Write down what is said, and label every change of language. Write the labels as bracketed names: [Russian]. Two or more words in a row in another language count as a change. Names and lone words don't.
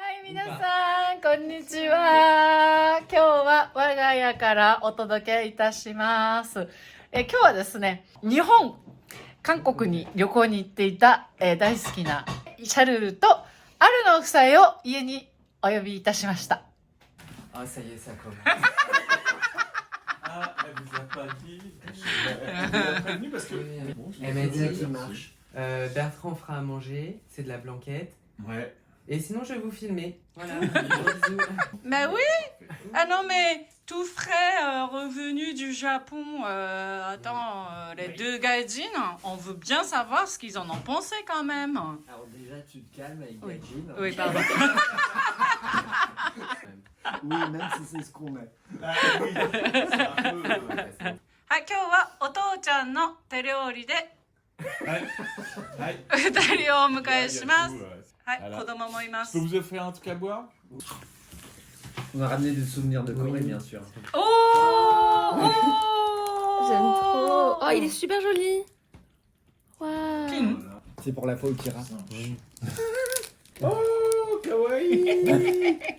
[Japanese] 皆さん、こんにちは。今日は我が家からお届けいたします。今日はですね、日本、韓国に旅行に行っていた、大好きなシャルルとアルの夫妻を家にお呼びいたしました。 [French] Ah, ça y est, ça commence. Ah, elle vous a pas dit. Elle vous a prévenu parce que. Bon, je Elle l'ai m'a fait dit ça qu'il marche. Bertrand fera à manger, c'est de la blanquette. Ouais. Et sinon, je vais vous filmer. Voilà. Bisous. Mais oui. Ah non, mais tout frais revenu du Japon. Les deux gaijins, on veut bien savoir ce qu'ils en ont pensé quand même. Alors déjà, tu te calmes avec Oui. Gajin. Oui, pardon. Oui, même si c'est ce qu'on met. Ah oui, c'est un peu. [Japanese] はい、今日はお父ちゃんの手料理で [French] Ouais. Ouais. [Japanese] 二人をお迎えします。 [French] Il y a tout, [Japanese] はい、 [French] Voilà. [Japanese] 子供もいま [French] Je [Japanese] す [French] peux。vous offrir un truc à boire? On a ramené des souvenirs de Corée, Oui. bien sûr. Oh, J'aime trop. Oh, il est super joli. Waouh. King. C'est pour la fois où tu iras. Oh, kawaii!